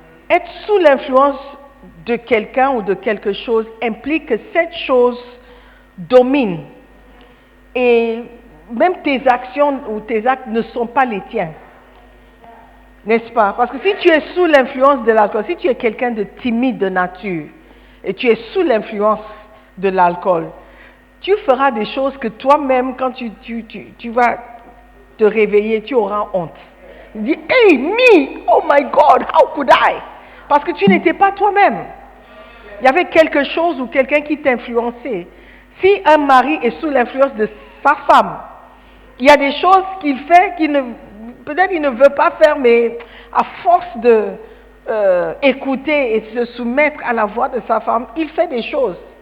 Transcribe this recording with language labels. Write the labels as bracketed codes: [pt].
[fr] Être sous l'influence de quelqu'un ou de quelque chose implique que cette chose domine et même tes actions ou tes actes ne sont pas les tiens. N'est-ce pas? Parce que si tu es sous l'influence de l'alcool, si tu es quelqu'un de timide de nature et tu es sous l'influence de l'alcool, tu feras des choses que toi-même, quand tu vas te réveiller, tu auras honte. Tu dis, [en] hey, me, oh my God, how could I? [fr] Parce que tu n'étais pas toi-même. Il y avait quelque chose ou quelqu'un qui t'influençait. Si un mari est sous l'influence de sa femme, Il y a des choses qu'il fait peut-être il ne veut pas faire, mais à force de écouter et se soumettre à la voix de sa femme, il fait des choses.